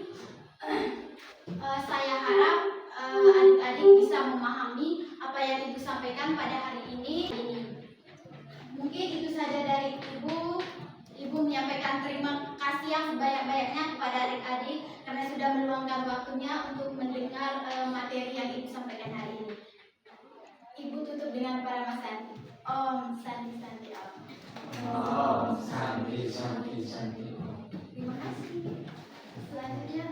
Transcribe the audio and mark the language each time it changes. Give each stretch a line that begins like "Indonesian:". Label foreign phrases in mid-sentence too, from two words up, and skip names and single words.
Indonesian: Saya harap adik-adik bisa memahami apa yang Ibu sampaikan pada hari ini. Mungkin itu saja dari Ibu. Ibu menyampaikan terima kasih yang sebanyak-banyaknya kepada adik-adik karena sudah meluangkan waktunya untuk mendengar materi yang Ibu sampaikan hari ini. Ibu tutup dengan para Santi.
Sanskrit: Om Santi Santi Om. Om Santi Santi Santi.
Indonesian: Terima kasih. Selanjutnya